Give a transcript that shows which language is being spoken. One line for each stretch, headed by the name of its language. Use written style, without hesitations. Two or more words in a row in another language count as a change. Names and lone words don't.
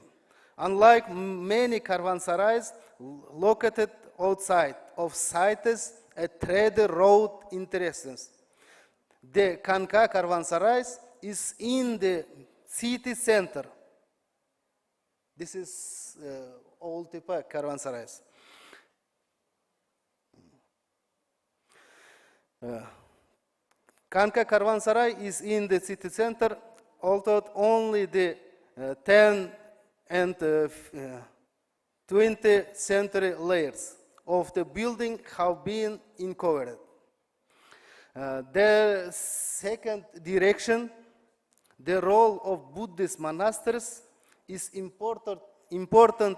English: Unlike many caravanserais located outside of sites at trade road interests, the Kanka caravanserai is in the city center. This is Aultepe caravanserai. Kanka caravanserai is in the city center, although only the 10th and 20th century layers of the building have been uncovered. The second direction, the role of Buddhist monasteries, is important